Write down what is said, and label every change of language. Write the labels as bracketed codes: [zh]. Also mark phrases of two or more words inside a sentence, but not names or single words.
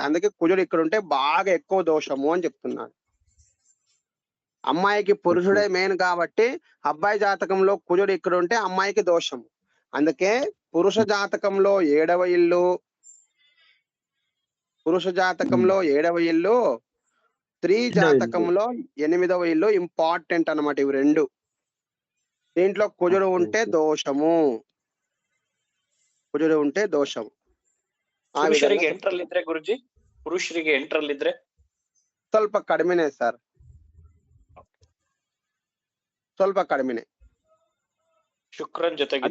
[te] అందుకే కుజుడు ఇక్కడ ఉంటే బాగా ఎక్కువ దోషము అని చెప్తున్నాడు. అమ్మాయికి పురుషుడే మెయిన్ కాబట్టి అబ్బాయి జాతకంలో కుజుడు ఇక్కడ ఉంటే అమ్మాయికి దోషము. అందుకే పురుష జాతకంలో 7వ ఇల్లు, పురుష జాతకంలో 7వ ఇల్లు, స్త్రీ జాతకంలో 8వ ఇల్లు ఇంపార్టెంట్ అన్నమాట. ఇవి 2. దీంట్లో కుజుడు ఉంటే దోషము, కుజుడు ఉంటే దోషవు. [kn] ಪುರುಷರಿಗೆ ಎಂಟರಲ್ಲಿದ್ರೆ ಗುರುಜಿ, ಪುರುಷರಿಗೆ ಎಂಟರಲ್ಲಿದ್ರೆ ಸ್ವಲ್ಪ ಕಡಿಮೆನೆ ಸರ್, ಸ್ವಲ್ಪ ಕಡಿಮೆನೆ. ಶುಕ್ರನ್ ಜೊತೆಗೆ